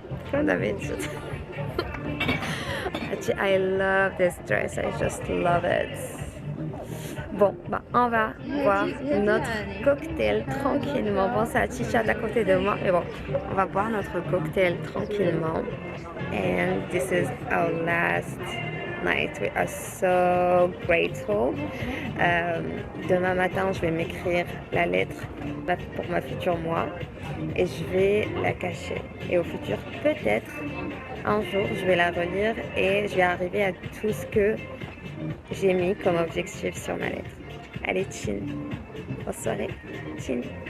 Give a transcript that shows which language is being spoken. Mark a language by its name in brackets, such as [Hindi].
[French] Comme d'habitude. Elle dit [English] I love this dress, I just love it. [French] Bon, bah, on va boire notre cocktail tranquillement. Bon, c'est la chit-chat à côté de moi, mais bon, on va boire notre cocktail tranquillement. [English] And this is our last night. We are so grateful. [French] Demain matin, je vais m'écrire la lettre pour ma future moi et je vais la cacher. Et au futur, peut-être, un jour, je vais la relire et je vais arriver à tout ce que j'ai mis comme objectif sur ma lettre. Allez, chin. Bonne soirée. Chin.